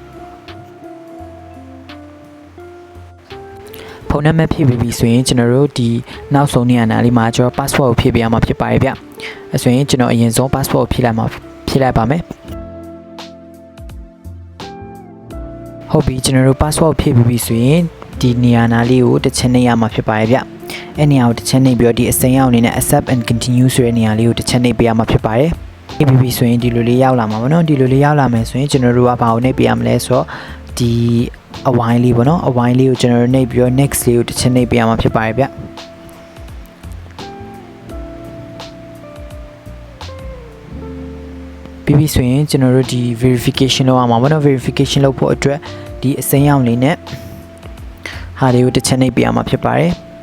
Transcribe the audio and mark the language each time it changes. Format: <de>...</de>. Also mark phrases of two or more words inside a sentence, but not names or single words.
<my>ဖုန်းနံပါတ်ဖြည့်ပြီးဆိုရင်ကျွန်တော်တို့ဒီနောက်ဆုံးနေရာနားလေးမှာကျွန်တော် password ကိုဖြည့်ပေးရမှာဖြစ်ပါတယ်ဗျ။အဲဆိုရင်ကျွန်တော်အရင်ဆုံး password ကိုဖြည့်လိုက်ပါမယ်။ ဟုတ်ပြီကျွန်တော်တို့ password ဖြည့်ပြီးဆိုရင်ဒီနေရာနားလေးကိုတစ်ချက်နှိပ်ရမှာဖြစ်ပါတယ်ဗျ။အဲနေရာကိုတစ်ချက်နှိပ်ပြီးတော့ဒီအစိမ်းရောင်အနေနဲ့</my> <en>accept and continue</en> <my>ဆိုတဲ့နေရာလေးကိုတစ်ချက်နှိပ်ပေးရမှာဖြစ်ပါတယ်။ပြီးဆိုရင်ဒီလိုလေးရောက်လာမှာပေါ့နော်ဒီလိုလေးရောက်လာမယ်ဆိုရင်ကျွန်တော်တို့ကဘာကိုနှိပ်ပေးရမလဲဆိုတော့ဒီအဝိုင်းလေးပေါ့နော်အဝိုင်းလေးကိုကျွန်တော်တို့နှိပ်ပြီးတော့ next လေးကိုတစ်ချက်နှိပ်ပေးရမှာဖြစ်ပါတယ်ဗျ ပြီးဆိုရင်ကျွန်တော်တို့ဒီ verification လုပ်ရမှာပေါ့နော် verification လုပ်ဖို့အတွက်ဒီအစိမ်းရောင်လေးနဲ့ဟာလေးကိုတစ်ချက်နှိပ်ပေးရမှာဖြစ်ပါတယ်</my>